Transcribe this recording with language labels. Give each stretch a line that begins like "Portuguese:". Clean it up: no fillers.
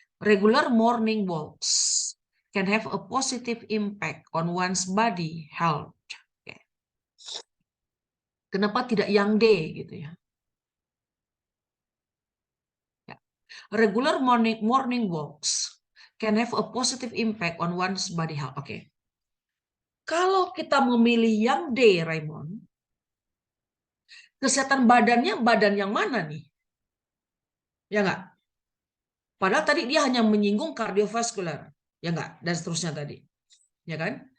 English: Regular morning walks can have a positive impact on one's body health.
Indonesian: Oke. Kenapa tidak yang D gitu ya?
English: Regular morning walks can have a positive impact on one's body health.
Indonesian: Oke. Kalau kita memilih yang D, Raymond, kesehatan badannya badan yang mana nih? Ya enggak? Padahal tadi dia hanya menyinggung kardiovaskular, ya enggak? Dan seterusnya tadi. Ya kan?